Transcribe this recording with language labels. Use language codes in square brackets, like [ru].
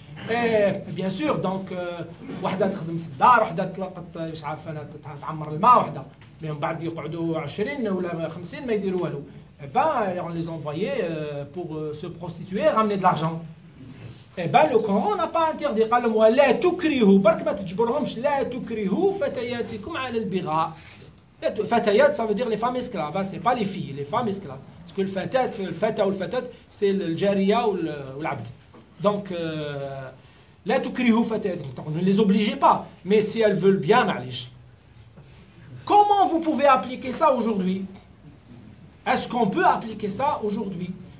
[fr] Et bien sûr, donc, [ar] وحدة تخدم في الدار, وحدة تلقط مش عارف أنا تعمر الماء, وحدة من بعد يقعدوا 20 ولا 50 ما يديروا والو. [fr] Eh ben, on les envoyait pour se prostituer, ramener de l'argent. Eh ben, le Coran n'a pas interdit. [ar] قال لهم ولا تكرهوا, برك ما تجبرهمش, لا تكرهوا فتياتكم على البغاء. [fr] فتيات, ça veut dire les femmes esclaves, hein, c'est pas les filles, les femmes esclaves. Parce que le fata ou le fatat, c'est le jariya ou l'abd. [ar] Donc, لا تكرهوا فتياتكم. [fr] Ne les obligez pas, mais si elles veulent bien, معليش. Comment vous pouvez appliquer ça aujourd'hui? Est-ce qu'on peut appliquer ça aujourd'hui?